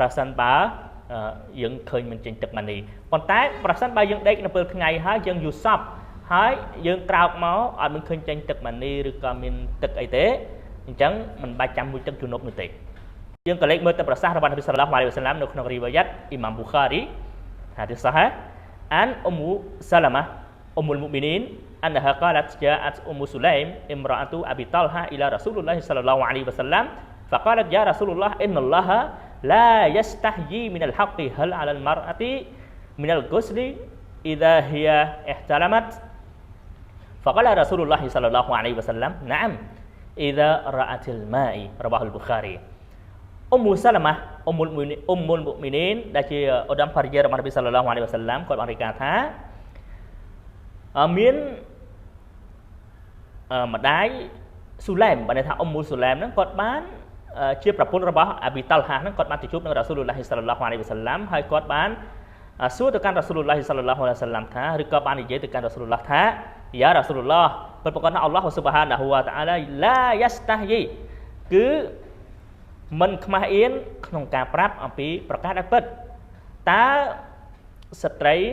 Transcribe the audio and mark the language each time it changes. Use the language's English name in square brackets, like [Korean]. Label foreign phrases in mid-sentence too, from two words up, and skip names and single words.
[Khmer] សិនបើយើងឃើញមិនចេញទឹកម៉ានីប៉ុន្តែប្រសិនបើយើងដេកនៅពេលថ្ងៃហើយយើងយល់សពហើយយើងក្រោកមកអត់មិនឃើញចេញទឹកម៉ានីឬក៏មាន ទឹកអីទេអញ្ចឹងមិនបាច់ចាំមួយទឹកជំនប់នោះទេយើងក៏លេខមើលទៅប្រសាសន៍របស់នប៊ី [Arabic] صلى الله عليه وسلم [Khmer] នៅក្នុងរីវ៉ាយ៉ាត់អ៊ីម៉ាមប៊ូ [Arabic] خاري حديث صحيح عن أم سلمة أم المؤمنين أنها قالت جاءت أم سليم امرأة أبي طلحة إلى رسول الله صلى الله عليه وسلم فقالت يا رسول الله إن الله لا يستحيي من الحق هل على المرأة من الغسل إذا هي احتلمت فقال رسول الله صلى الله عليه وسلم نعم إذا رأت الماء رواه البخاري أم سلمة أم المؤمنين [Khmer] ដែលជាឧត្តមភរិយារបស់នប៊ីសល្លឡោះអាឡៃហ៊ីវ៉ាសល្លាមគាត់បានរាយការណ៍ថា មានម្ដាយស៊ូឡែមបានន័យថាអ៊ុំមូស៊ូឡែមហ្នឹងគាត់បានជាប្រពន្ធរបស់អាប៊ីតាល់ហាហ្នឹងគាត់បានទៅជួបនឹង [Arabic] رسول الله صلى الله عليه وسلم [Khmer] ហើយគាត់បានសួរទៅកាន់ [Arabic] رسول الله صلى الله عليه وسلم [Khmer] ថាឬក៏បាននិយាយទៅកាន់ [Arabic] رسول الله [Khmer] ថា [Arabic] يا رسول الله [Khmer] ពិតប្រាកដថា [Arabic] الله سبحانه وتعالى لا يستحيي [Khmer] គឺមិនខ្មាស់អៀនក្នុងការប្រាប់អំពីប្រកាសដែលពិតតើស្ត្រី